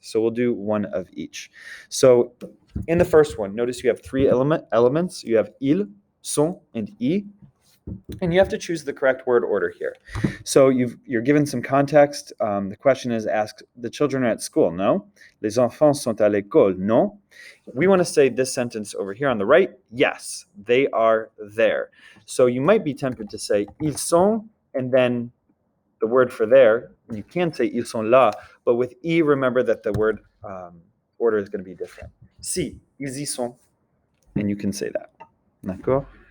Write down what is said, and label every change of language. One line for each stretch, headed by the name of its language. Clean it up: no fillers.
English: So we'll do one of each. So in the first one, notice you have three elements. You have il, son, and I. And you have to choose the correct word order here. So you're given some context. The question is asked, the children are at school, no?
French: Les enfants sont à l'école, non?
English: We want to say this sentence over here on the right, yes, they are there. So you might be tempted to say ils sont, and then the word for there, you can say
French: ils sont là,
English: but with I, remember that the word order is going to be different.
French: Si, ils y sont,
English: and you can say that. D'accord?